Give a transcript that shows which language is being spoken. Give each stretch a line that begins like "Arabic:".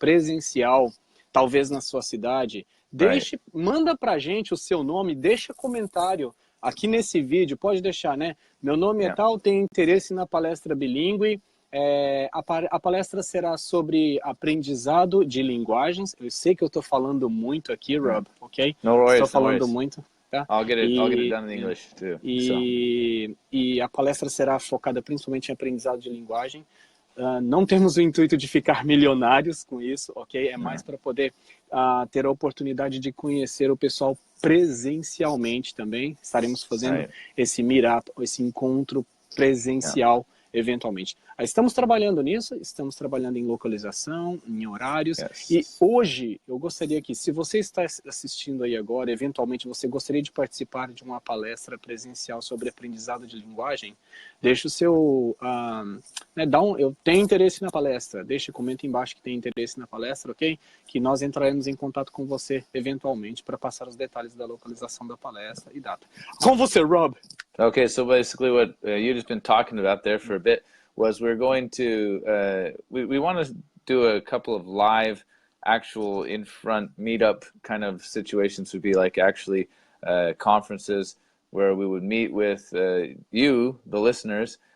Portuguese: Presencial, talvez na sua cidade, manda pra gente o seu nome, deixa comentário aqui nesse vídeo, pode deixar, né? Meu nome é tal, tenho interesse na palestra bilíngue. A palestra será sobre aprendizado de linguagens. Eu sei que eu estou falando muito aqui, Rob, ok?
English: No worries,
Portuguese: estou falando muito. Tá?
English: I'll get it done in English too.
Portuguese: E a palestra será focada principalmente em aprendizado de linguagem. Não temos o intuito de ficar milionários com isso, ok? É mais para poder ter a oportunidade de conhecer o pessoal presencialmente também. Estaremos fazendo esse meetup, esse encontro presencial eventualmente. Estamos trabalhando nisso, estamos trabalhando em localização, em horários, e hoje eu gostaria que, se você está assistindo aí agora, eventualmente você gostaria de participar de uma palestra presencial sobre aprendizado de linguagem, deixe o seu, eu tenho interesse na palestra, comenta embaixo que tem interesse na palestra, ok? Que nós entraremos em contato com você, eventualmente, para passar os detalhes da localização da palestra e data. Com você, Rob!
English: Okay, so basically what you've just been talking about there for a bit was we're going to, we want to do a couple of live actual in-front meetup kind of situations would be like actually conferences where we would meet with you, the listeners.